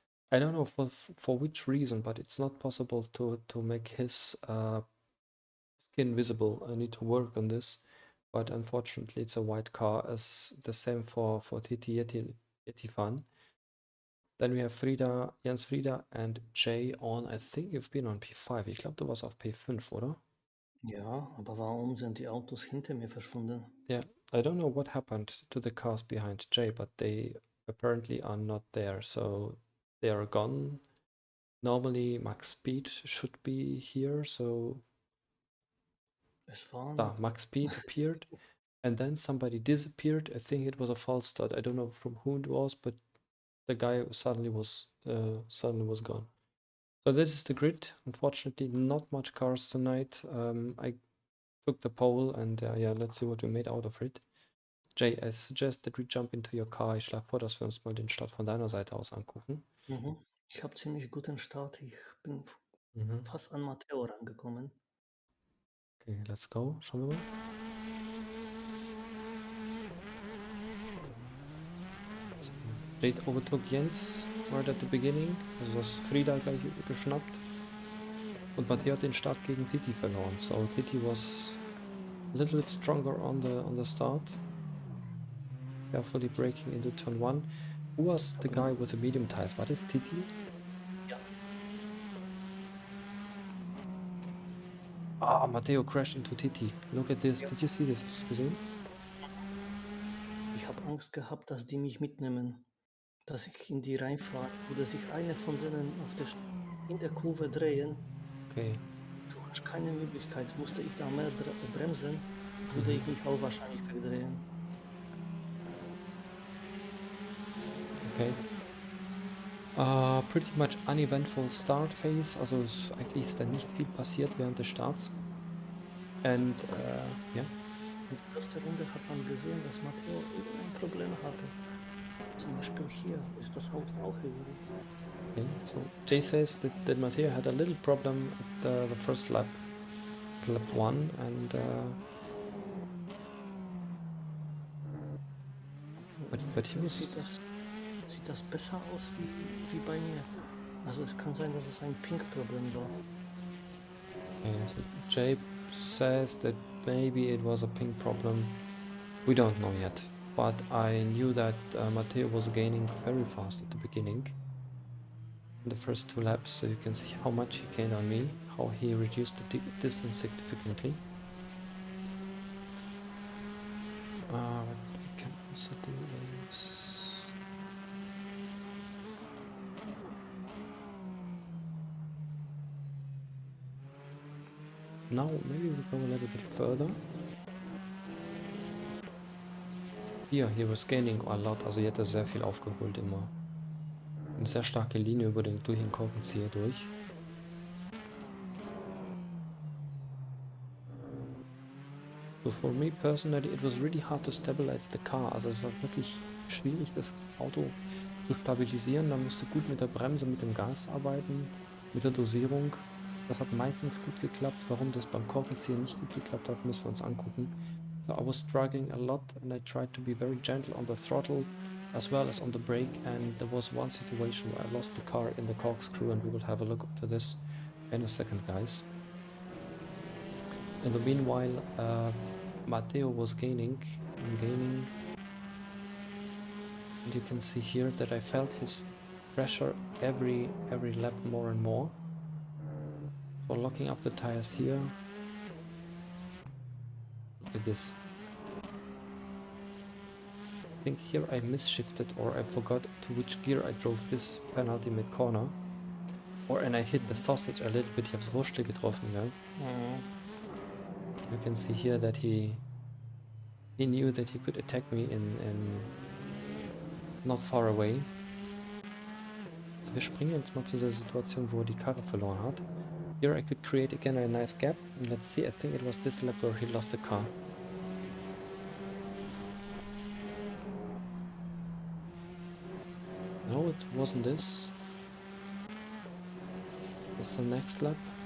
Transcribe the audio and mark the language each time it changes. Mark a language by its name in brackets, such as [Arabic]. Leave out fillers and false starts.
[English] I don't know for which reason, but it's not possible to make his skin visible. I need to work on this, but unfortunately it's a white car, as the same for TT Yeti Fun. Then we have Frida, Jens Frida and Jay on, I think you've been on P5. [German] Ich glaube, du warst auf P5, oder? Ja, aber warum sind die Autos hinter mir verschwunden? [English] Yeah, I don't know what happened to the cars behind Jay, but they apparently are not there, so they are gone. Normally Max Speed should be here, so Max Speed appeared and then somebody disappeared. I think it was a false start. I don't know from who it was, but the guy suddenly was gone. So this is the grid. Unfortunately, not much cars tonight. I took the pole and yeah, let's see what we made out of it. Jay, I suggest that we jump into your car. [German] Ich schlage vor, dass wir uns mal den Start von deiner Seite aus angucken. Ich habe ziemlich guten Start. Ich bin fast an Matteo rangekommen. [English] Okay, let's go. [German] Schauen wir mal. [English] Jade overtook Jens right at the beginning. [German] Also das Frida gleich geschnappt. Und Matteo hat den Start gegen Titi verloren. [English] So Titi was a little bit stronger on the start. Carefully braking into turn 1. Who was the guy with the medium tires? [German] War das Titi? Ja. [English] Ah, Matteo crashed into Titi. Look at this. [German] Ja. [English] Did you see this? [German] Hast du gesehen? Ich habe Angst gehabt, dass die mich mitnehmen, dass ich in die reinfahre. Würde sich eine von denen in der Kurve drehen, [English] Okay. [German] du hast keine Möglichkeit. Musste ich da mehr bremsen, würde ich mich auch wahrscheinlich wegdrehen. [English] Okay. Pretty much uneventful start phase. [German] Also eigentlich ist da nicht viel passiert während des Starts. [English] And ja. [German] In der ersten Runde hat man gesehen, dass Matteo irgendein Problem hatte. Zum Beispiel hier ist das Auto auch irgendwie. [English] Okay. So Jay says that Matteo had a little problem at the first lap, lap 1, and but he was. [German] Sieht das besser aus wie bei mir. Also es kann sein, dass es ein Pink-Problem war. [English] Okay, so Jay says that maybe it was a ping problem. We don't know yet, but I knew that Matteo was gaining very fast at the beginning. In the first 2 laps, so you can see how much he gained on me, how he reduced the distance significantly. What we can also do is... Now maybe we go a little bit further. [German] Hier, [English] he was gaining a lot, [German] also hier hat er sehr viel aufgeholt immer. Eine sehr starke Linie durch den Korkenzieher durch. [English] So for me personally, it was really hard to stabilize the car. [German] Also es war wirklich schwierig, das Auto zu stabilisieren. Man musste gut mit der Bremse, mit dem Gas arbeiten, mit der Dosierung. Das hat meistens gut geklappt. Warum das beim Korkenzieher nicht gut geklappt hat, müssen wir uns angucken. [English] So I was struggling a lot and I tried to be very gentle on the throttle as well as on the brake, and there was one situation where I lost the car in the corkscrew, and we will have a look into this in a second, guys. In the meanwhile, Matteo was gaining, and you can see here that I felt his pressure every lap more and more. So locking up the tires here. Look at this. I think here I misshifted, or I forgot to which gear I drove this penultimate corner. And I hit the sausage a little bit. [German] Ich hab's Wurstel getroffen, ja. [English] You can see here that he knew that he could attack me in not far away. [German] So wir springen jetzt mal zu der Situation, wo er die Karre verloren hat. [English] Here I could create again a nice gap, and let's see, I think it was this lap where he lost the car. No, it wasn't this. It's the next lap.